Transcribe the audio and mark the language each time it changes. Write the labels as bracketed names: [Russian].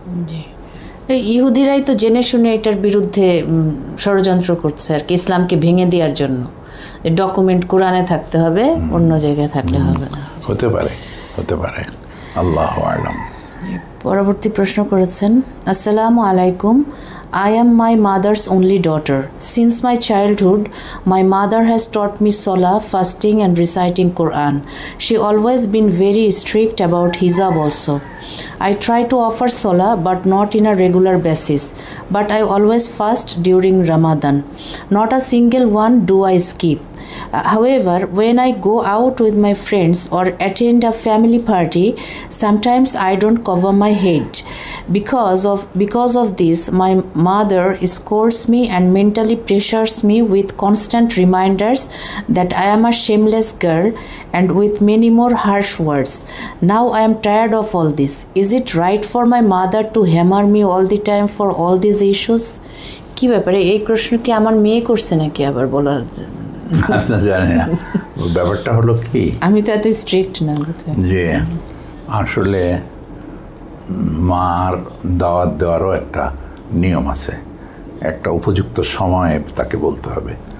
[Bangla] জি, এই ইহুদিরাই তো জেনে শুনে এটার বিরুদ্ধে ষড়যন্ত্র করছে আর কি, ইসলামকে ভেঙে দেওয়ার জন্য। ডকুমেন্ট কোরআনে থাকতে হবে, অন্য জায়গায় থাকলে হবে না। হতে পারে। আল্লাহু আ'লাম। পরবর্তী প্রশ্ন করেছেন, [English] আসসালামু আলাইকুম, I am my mother's only daughter. Since my childhood, my mother has taught me salah, fasting and reciting Quran. She always been very strict about hijab also. I try to offer salah but not in a regular basis, but I always fast during Ramadan. Not a single one do I skip. However, when I go out with my friends or attend a family party, sometimes I don't cover my head. Because of this, my mother scolds me and mentally pressures me with constant reminders that I am a shameless girl, and with many more harsh words. Now I am tired of all this. Is it right for my mother to hammer me all the time for all these issues? [Bangla] কি ব্যাপারে? এই প্রশ্ন কি আমার মেয়ে করছে নাকি আবার বলার? জানি না, ব্যাপারটা হলো কি, আমি তো এত স্ট্রিক্ট না যে আসলে মার দাওয়াত দেওয়ারও একটা নিয়ম আছে, একটা উপযুক্ত সময়ে তাকে বলতে হবে।